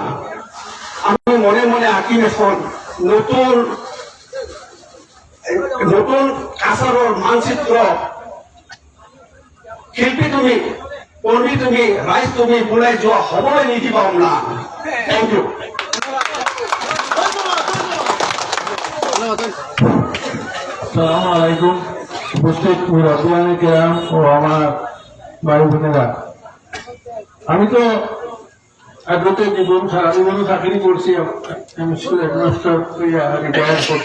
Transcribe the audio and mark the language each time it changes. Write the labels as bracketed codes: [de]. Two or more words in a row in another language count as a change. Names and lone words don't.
[as] আমি মনে মনে আঁকিম এখন নতুন আচাৰৰ মানচিত্ৰ। শিল্পী তুমি, কৰ্মী তুমি, ৰাইজ তুমি, ওলাই যোৱা, হ'বলৈ নিদিবা অমলা। [en] thank you. [ar] السلام عليكم. [bn] উপস্থিত মুরব্বিয়ানে কেরাম ও আমার ভাই বোনেরা, আমি তো অ্যাডভোকেট জীবন সারা জীবনে চাকরি করছি, আমি [en] school headmaster [bn] রিটায়ার করছি।